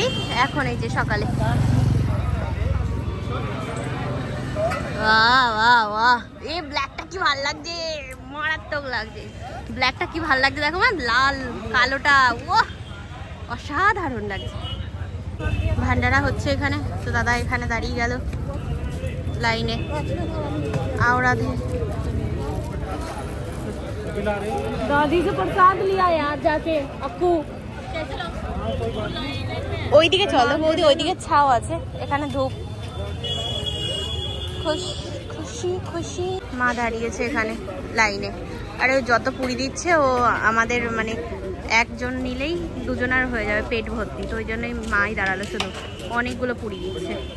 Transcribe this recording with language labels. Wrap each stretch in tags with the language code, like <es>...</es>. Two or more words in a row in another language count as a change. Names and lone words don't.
<bn>এখন এই যে সকালে, বাহ বাহ বাহ, এই ব্ল্যাকটা কি ভালো লাগছে, মারাত্মক লাগছে। ব্ল্যাকটা কি ভালো লাগছে, দেখো মা, লাল কালোটা ও অসাধারণ লাগছে। ভান্ডারা হচ্ছে এখানে, তো দাদা এখানে দাঁড়িয়ে গেল লাইনে।</bn> <hi>आवड़ा दे दादी से प्रसाद लिया यार जाके अक्कू।</hi> <bn>ওইদিকে চলো বৌদি, ওইদিকে ছাও আছে, এখানে ধূপ। খুশি খুশি মা দাঁড়িয়েছে এখানে লাইনে। আরে যত পুরি দিচ্ছে ও আমাদের মানে একজন নিলেই দুজনার হয়ে যাবে পেট ভর্তি, তো ওই জন্যই মাই দাঁড়ালো, শুধু অনেকগুলো পুরি দিচ্ছে।</bn>